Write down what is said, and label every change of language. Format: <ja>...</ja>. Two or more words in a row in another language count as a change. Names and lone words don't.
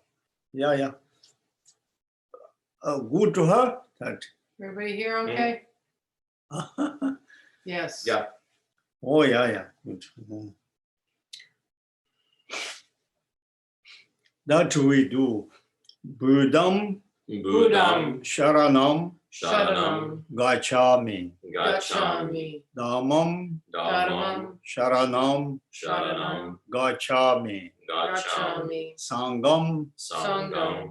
<en>Yeah. Good to her. That. Everybody here okay? Yes. Yeah. Oh yeah. Good. That we do.</en> <pi>Buddham, Buddham. Sharanam, Sharanam. Gacchami. Gacchami. Dhammam, Dhammam. Sharanam, Sharanam. Gacchami. Gacchami. Sangam, Sangam.</pi>